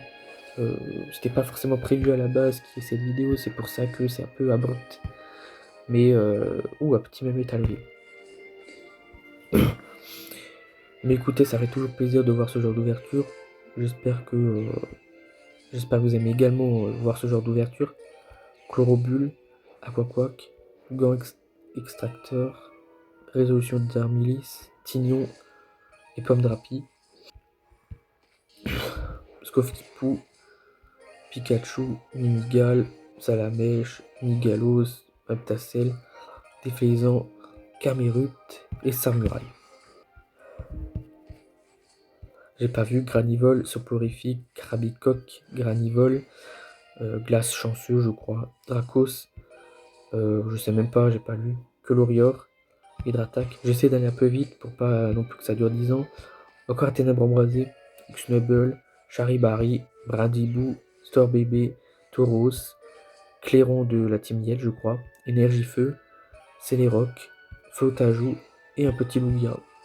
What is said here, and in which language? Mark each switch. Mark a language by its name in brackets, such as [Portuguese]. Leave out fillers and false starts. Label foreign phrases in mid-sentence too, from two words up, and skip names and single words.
[French] C'était pas forcément prévu à la base qu'il y ait cette vidéo, c'est pour ça que c'est un peu abrupt. Mais un petit même est arrivé. Mais écoutez, ça fait toujours plaisir de voir ce genre d'ouverture. J'espère que j'espère que vous aimez également voir ce genre d'ouverture. Chlorobulle, Aquaquack, Extracteur, Résolution d'Armilis, Tignon et Pomme Drapi. Skofkipou, Pikachu, Mimigal, Salamèche, Migalos, Aptacel, Déflaisant, Camerupt et Samurai. J'ai pas vu Granivol, Soporifique, Krabicoque, Granivol, Glace Chanceux, je crois, Dracos, je sais même pas, j'ai pas lu, Colorior, Hydratac. J'essaie d'aller un peu vite pour pas non plus que ça dure 10 ans. Encore Ténèbres Embrasées, Snubble, Charibari, Brindibou, Store Bébé, Tauros, Clairon de la Team Yell, je crois, Énergie Feu, Céléroc, Flotajou et un petit Lugia.